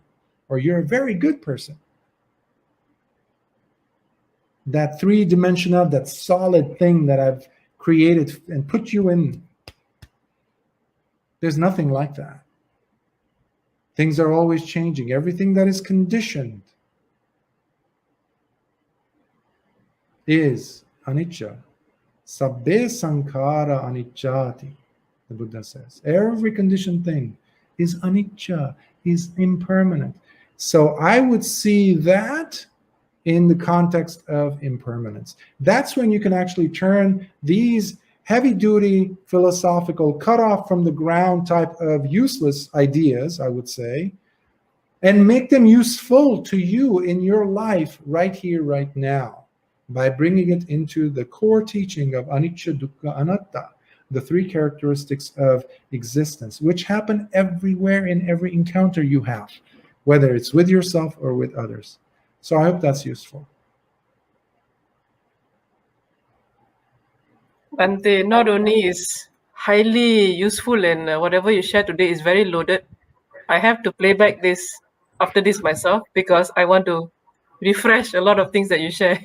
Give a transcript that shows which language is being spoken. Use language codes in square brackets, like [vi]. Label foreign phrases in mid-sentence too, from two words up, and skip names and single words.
[en] Or you're a very good person. That three-dimensional, that solid thing that I've created and put you in. There's nothing like that. Things are always changing. Everything that is conditioned is anicca. [pi] Sabbe sankhara anicchati, [en] the Buddha says. Every conditioned thing is anicca, is impermanent. So I would see that in the context of impermanence. That's when you can actually turn these heavy-duty, philosophical, cut off from the ground type of useless ideas, I would say, and make them useful to you in your life right here, right now, by bringing it into the core teaching of [pi] anicca, dukkha, anatta, [en] the three characteristics of existence, which happen everywhere in every encounter you have, whether it's with yourself or with others. So I hope that's useful. Bhante, not only is highly useful and whatever you shared today is very loaded, I have to play back this after this myself because I want to refresh a lot of things that you share.